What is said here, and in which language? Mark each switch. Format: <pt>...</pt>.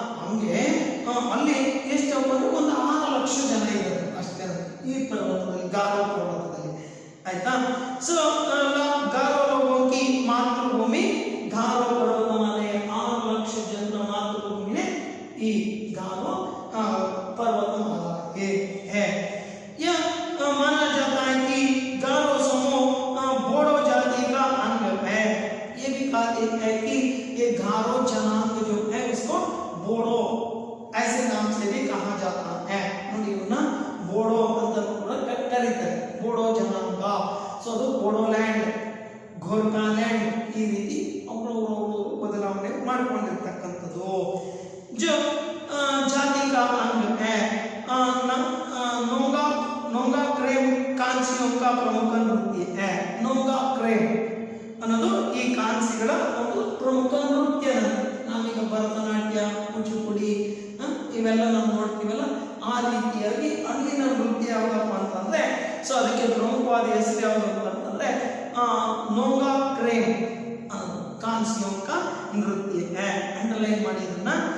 <kn>ಹಂಗೆ ಅಲ್ಲಿ ಎಷ್ಟಪ್ಪ ಅಂದ್ರೆ ಒಂದು 6 ಲಕ್ಷ ಜನ ಇದ್ದಾರೆ ಅಷ್ಟೇ ಈ ಪರ್ವತದಲ್ಲಿ, ಗಾರೋ ಪರ್ವತದಲ್ಲಿ. ಆಯ್ತಾ?</kn> <hi>ಸೊ ಗಾರೋ ಲೋಗೋಕಿ ಮಾತೃಭೂಮಿ ಗಾರೋ पर्वतमाले</hi> <kn>6 ಲಕ್ಷ ಜನರ ಮಾತೃಭೂಮಿ ಈ</kn> <hi>गारो पर्वतमाला है. यह माना जाता है कि गारो समूह बोडो जाति का अंग है. ये भी कहते हैं कि ये गारो जनांग जो है उसको बोडो ऐसे नाम से भी कहा जाता है.</hi> <kn>ನೋಡಿ ಇವನ್ನ ಬೋಡೋ ಅಂತ ಕೂಡ ಕರೀತಾರೆ, ಬೋಡೋ ಜನಾಂಗ. ಸೊ ಅದು ಬೋಡೋಲ್ಯಾಂಡ್, ಗೋರ್ಖಾಲ್ಯಾಂಡ್ ಈ ರೀತಿ ಅವರು ಬದಲಾವಣೆ ಮಾಡಿಕೊಂಡಿರ್ತಕ್ಕಂಥದ್ದು.</kn> <hi>जो जाति का अंग है. नोंगा क्रेम कांसियों का प्रमुख नृत्य है.</hi> <kn>नोंगा क्रेम ಅನ್ನೋದು ಈ ಕಾಂಸಿಗಳ ಒಂದು ಪ್ರಮುಖ ನೃತ್ಯ. ನಾವೀಗ ಭರತನಾಟ್ಯ, ಕೂಚಿಪುಡಿ ಇವೆಲ್ಲ ನಾವು ನೋಡ್ತೀವಲ್ಲ, ಆ ರೀತಿಯಾಗಿ ಅಲ್ಲಿನ ನೃತ್ಯ ಯಾವ್ದಪ್ಪ ಅಂತಂದ್ರೆ, ಸೊ ಅದಕ್ಕೆ ಪ್ರಮುಖವಾದ ಹೆಸರು ಯಾವುದು ಅಂತಂದ್ರೆ</kn> <hi>नोंगा क्रेम कांसियों का नृत्य है.</hi> <kn>अंडरलाइन ಮಾಡಿ ಇದನ್ನ.</kn>